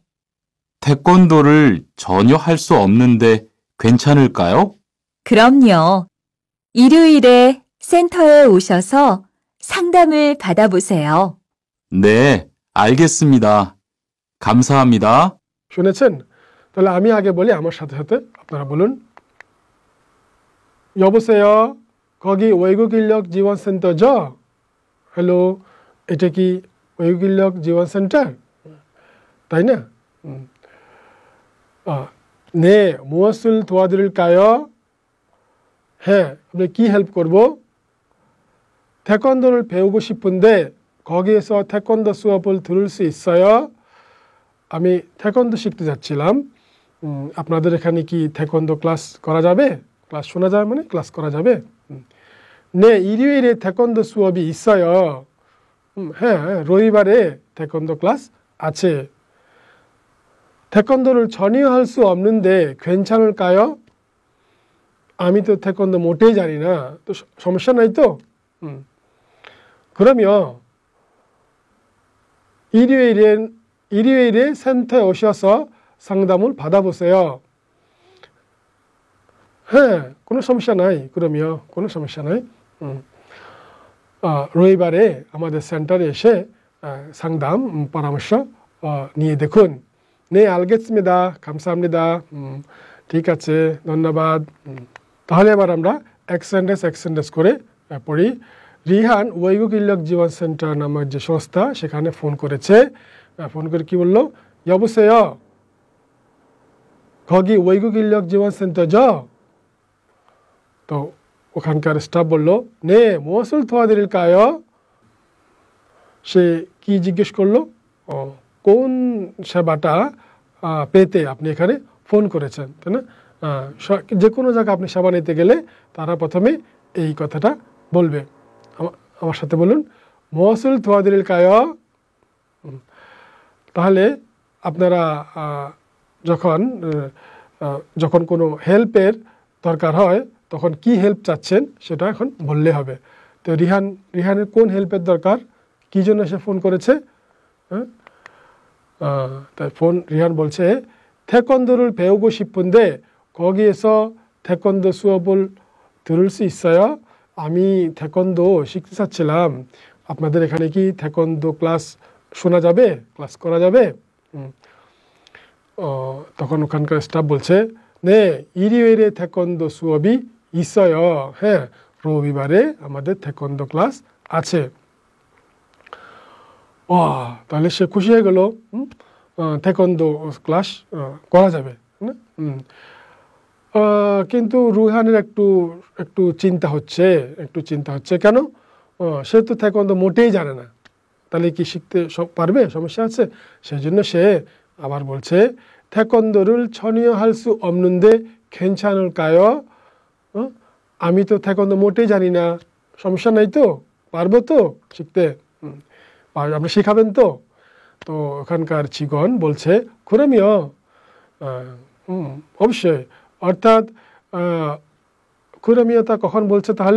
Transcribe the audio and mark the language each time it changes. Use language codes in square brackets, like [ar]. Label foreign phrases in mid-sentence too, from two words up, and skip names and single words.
[ko] 태권도를 전혀 할 수 없는데 괜찮을까요? 그럼요. 일요일에 센터에 오셔서 상담을 받아보세요. 네, 알겠습니다. 감사합니다. [bn] শুনেছেন তাহলে আমি আগে বলি আমার সাথে সাথে আপনারা বলুন [ko] 여보세요 거기 외국 인력 지원 센터죠? [bn] হ্যালো এটা কি [ko] 외국 인력 지원 센터? [bn] তাই না? [ko] 네 무엇을 도와드릴까요? [bn] হ্যাঁ আপনি কি হেল্প করব? [ko] 태권도를 배우고 싶은데 거기에서 태권도 수업을 들을 수 있어요? [bn] আমি 태권도 শিখতে যাচ্ছিলাম আপনাদের এখানে কি 태권도 ক্লাস করা যাবে ক্লাস শোনা যাবে মানে ক্লাস করা যাবে [ko] 네 일요일에 태권도 수업이 있어요 [bn] হ্যাঁ রবিবারে 태권도 ক্লাস আছে [ko] 태권도를 전혀 할 수 없는데 괜찮을까요? [bn] আমি তো 태권도 মোটেই জানি না তো সমস্যা নাই তো [ko] 그러면 일요일에 센터에 오셔서 상담을 받아보세요. [bn] হ্যাঁ কোনো সমস্যা নাই 그러면 কোনো সমস্যা নাই রবিবারে আমাদের সেন্টারে এসে 상담 পরামর্শ নিয়ে দেখুন [ko] 네 알겠습니다. 감사합니다. [bn] ঠিক আছে ধন্যবাদ তাহলে এবার আমরা এক্সেন্ডেস করে পড়ি রিহান [ko] 외국 인력 지원 센터 [bn] নামের যে সংস্থা সেখানে ফোন করেছে ফোন করে কি বললো [ko] 여보세요 거기 외국 인력 지원 센터죠? [bn] তো ওখানকার স্টাফ বলল [ko] 네 무엇을 도와드릴까요? [bn] সে কি জিজ্ঞেস করলো কোন সেবাটা পেতে আপনি এখানে ফোন করেছেন তাই না যে কোনো জায়গায় আপনি সেবা নিতে গেলে তারা প্রথমে এই কথাটা বলবে আমার সাথে বলুন [ko] 무엇을 도와드릴까요? [bn] তাহলে আপনারা যখন কোনো হেল্পের দরকার হয় তখন কি হেল্প চাচ্ছেন সেটা এখন বললে হবে তো রিহানের কোন হেল্পের দরকার কি জন্য সে ফোন করেছে তাই রিহান বলছে [ko] 태권도를 배우고 싶은데 거기에서 태권도 수업을 들을 수 있어요? [bn] আমি 태권도 শিখতে চাচ্ছিলাম, আপনাদের এখানে কি 태권도 ক্লাস শোনা যাবে, ক্লাস করা যাবে? তখন ওখানকার স্টাফ বলছে, [ko] 네, 일요일에 태권도 수업이 있어요. [bn] হ্যাঁ, রবিবারে আমাদের 태권도 ক্লাস আছে। তাহলে সে খুশি হয়ে গেল, 태권도 ক্লাস করা যাবে না? কিন্তু রুহানের একটু চিন্তা হচ্ছে কেন? সে তো 태권도 মোটেই জানে না, তাহলে কি শিখতে পারবে? সমস্যা আছে। সেজন্য সে আবার বলছে, [ko] 태권도를 전혀 할 수 없는데 괜찮을까요? [bn] আমি তো 태권도 মোটেই জানি না, সমস্যা নাই তো, পারবো তো শিখতে? আপনি শেখাবেন তো? তো ওখানকার 직원 বলছে, 그럼요, অবশ্যই। অর্থাৎ 그럼요টা কখন বলছে তাহলে?